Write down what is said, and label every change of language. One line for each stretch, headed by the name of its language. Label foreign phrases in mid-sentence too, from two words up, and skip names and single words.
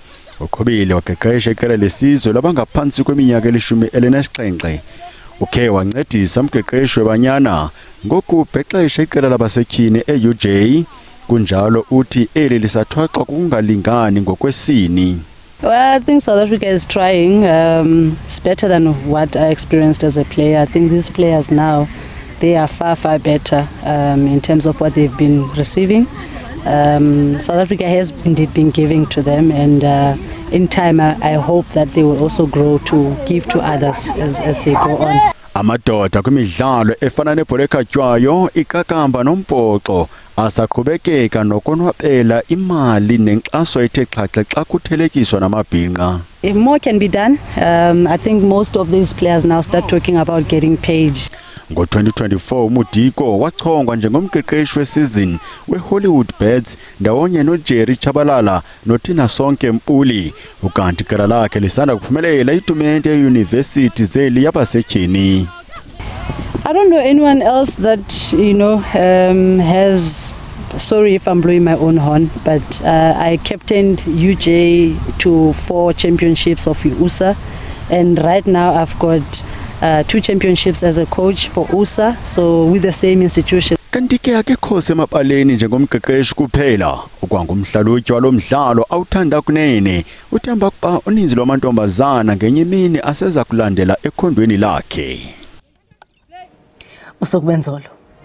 Xhosa: Uqhubile waqeqesha iqela lesizwe labangaphansi kweminyaka eli-17. Ukhe wancedisa umqeqeshi weBanyana ngokubhexesha iqela labasetyhini e-UJ, kunjalo uthi eli lisathwaxwa kungalingani ngokwesini.
English: Well, I think South Africa is trying. It's better than what I experienced as a player. I think these players now, they are far, far better in terms of what they've been receiving. South Africa has indeed been giving to them, and in time I hope that they will also grow to give to others as they go on.
Xhosa: Amadoda kwimidlalo efana nebhola ekhatywayo, iqakamba nombhoxo asaqhubekeka nokonwabela imali nenkxaso ethe xhaxhe xa kuthelekiswa namabhinqa.
English: If more can be done, I think most of these players now start talking about getting paid.
Xhosa: Ngo-2024 uMudiko wachongwa njengomqeqeshi wesizini weHollywood Bets ndawonye noJerry Chabalala noTina Sonke Mpuli, ukanti iqela lakhe lisanda kuphumelela itumente yeYunivesithi zeli yabasetyhini.
English: I don't know anyone else that, has, sorry if I'm blowing my own horn, but I captained UJ to 4 championships of USA, and right now I've got 2 championships as a coach for USA, so with the same institution.
Xhosa: Kanti ke akekho semabaleni njengomqeqeshi kuphela, ukwangumhlalutyi walo mdlalo awuthanda kunene, uthemba ukuba uninzi lwamantombazana ngenye imini aseza kulandela ekhondweni lakhe. Usukubenzolo.